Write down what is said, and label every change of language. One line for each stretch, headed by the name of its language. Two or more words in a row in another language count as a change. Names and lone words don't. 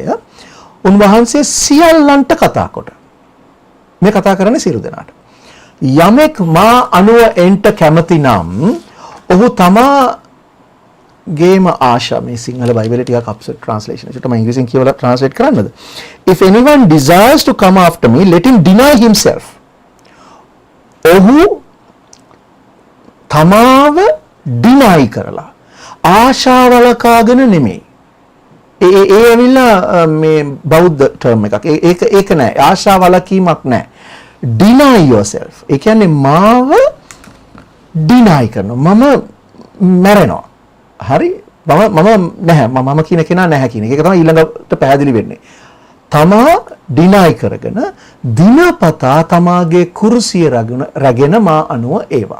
Sinhala: උන්වහන්සේ සියල්ලන්ට කතා කොට මේ කතා කරන්නේ සියලු දෙනාට. යමෙක් මා අනුව එන්ට කැමති නම් ඔහු තමාගේම ආශා මේ සිංහල බයිබලේ ටිකක්
English: upset translation
Sinhala: එකට මම ඉංග්‍රීසියෙන් කියවලා ට්‍රාන්ස්ලේට් කරන්නද
English: if anyone desires to come after me let him deny himself
Sinhala: ඔහු තමාව ඩිනයි කරලා ආශාවලකාගෙන නෙමෙයි ඒ ඇවිල්ලා මේ බෞද්ධ ටර්ම් එකක් ඒක නෑ ආශාවලකීමක් නෑ
English: deny yourself
Sinhala: ඒ කියන්නේ මාව deny කරනවා මම මැරෙනවා හරි මම නැහැ මම කියන කෙනා නැහැ කියන එක. ඒක තමයි ඊළඟට පැහැදිලි වෙන්නේ. තමා deny කරගෙන දිනපතා තමාගේ කුරුසිය රැගෙන මා අනුව ඒවා.